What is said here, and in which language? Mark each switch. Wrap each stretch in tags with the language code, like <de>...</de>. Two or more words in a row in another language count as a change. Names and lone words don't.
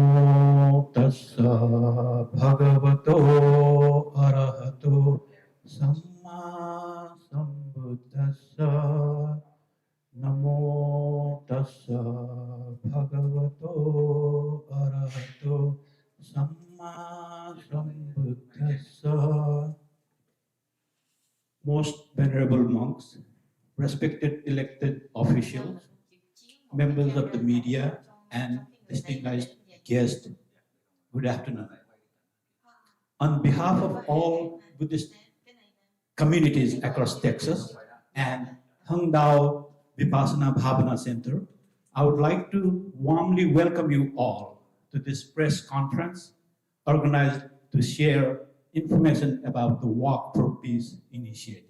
<pi>Tassa Bhagavato Arahato Samma Sambuddhassa Namo Tassa Bhagavato Arahato Samma Sambuddhassa.</pi> <en>Most venerable monks, respected elected officials, members of the media, and distinguished guests, good afternoon. On behalf of all Buddhist communities across Texas and Hangdao Vipassana Bhavana Center, I would like to warmly welcome you all to this press conference organized to share information about the Walk for Peace initiative.</en>